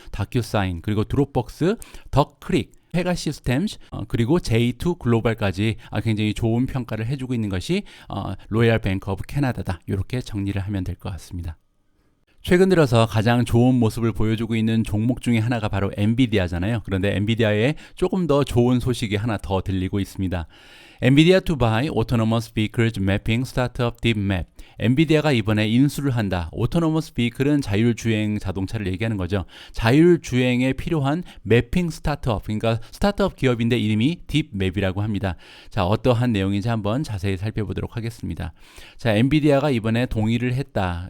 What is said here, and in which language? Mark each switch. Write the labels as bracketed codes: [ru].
[ko] 다큐사인, 그리고 드롭박스, 덕크릭, 페가시스템스, 그리고 J2 글로벌까지 굉장히 좋은 평가를 해주고 있는 것이 로얄 뱅크 오브 캐나다다. 이렇게 정리를 하면 될 것 같습니다. 최근 들어서 가장 좋은 모습을 보여주고 있는 종목 중에 하나가 바로 엔비디아잖아요. 그런데 엔비디아에 조금 더 좋은 소식이 하나 더 들리고 있습니다. [en] 엔비디아 to buy autonomous vehicles mapping startup DeepMap. [ko] 엔비디아가 이번에 인수를 한다. 오토노머스 비클은 자율주행 자동차를 얘기하는 거죠. 자율주행에 필요한 매핑 스타트업, 그러니까 스타트업 기업인데 이름이 딥맵이라고 합니다. 자, 어떠한 내용인지 한번 자세히 살펴보도록 하겠습니다. 자, 엔비디아가 이번에 동의를 했다.